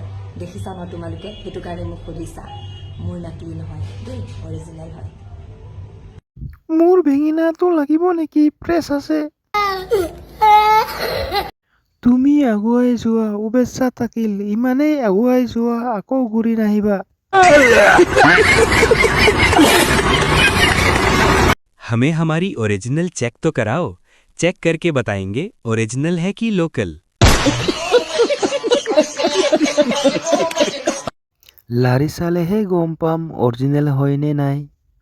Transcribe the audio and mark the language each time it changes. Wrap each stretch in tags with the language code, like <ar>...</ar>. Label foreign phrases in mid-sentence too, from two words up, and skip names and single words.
<as>দেখিছা ন তোমালোকে, সেইটো কাৰণে মোক সুধিছা। মোৰ নকলি নহয় দেই, অৰিজিনেল হয়। মোৰ ভেঙিনাটো লাগিব নেকি? প্ৰেছ আছে। তুমি আগুৱাই যোৱা, শুভেচ্ছা থাকিল। ইমানেই আগুৱাই যোৱা, আকৌ ঘূৰি নাহিবা।</as> <hi>हमें हमारी</hi> <en>original check</en> <hi>तो कराओ। चेक करके बताएंगे ओरिजिनल है कि लोकल।</hi> <as>লাৰি চালেহে গম পাম অৰিজিনেল হয় নে নাই।</as>